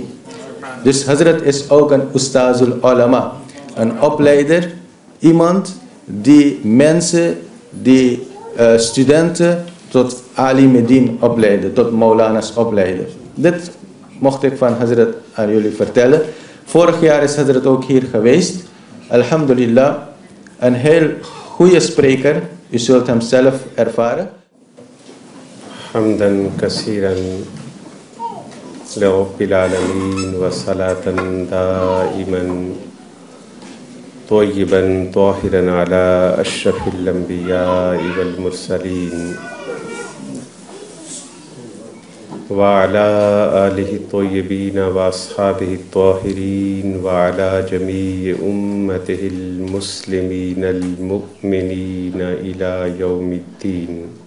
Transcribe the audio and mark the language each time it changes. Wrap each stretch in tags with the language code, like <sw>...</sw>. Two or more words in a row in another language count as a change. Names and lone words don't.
<nl>Dus Hazrat is ook een ustazul ulama, een opleider, iemand die mensen, die studenten tot alim-din opleiden, tot maulana's opleiden. Dit mocht ik van Hazrat aan jullie vertellen. Vorig jaar is Hazrat ook hier geweest. Alhamdulillah, een heel goede spreker. U zult hem zelf ervaren.</nl> <ar>حمدا كثيرا لرب العالمين وصلاة دائما طيبا طاهرا على أشرف الأنبياء والمرسلين وعلى آله الطيبين وأصحابه الطاهرين وعلى جميع أمته المسلمين المؤمنين إلى يوم الدين.</ar>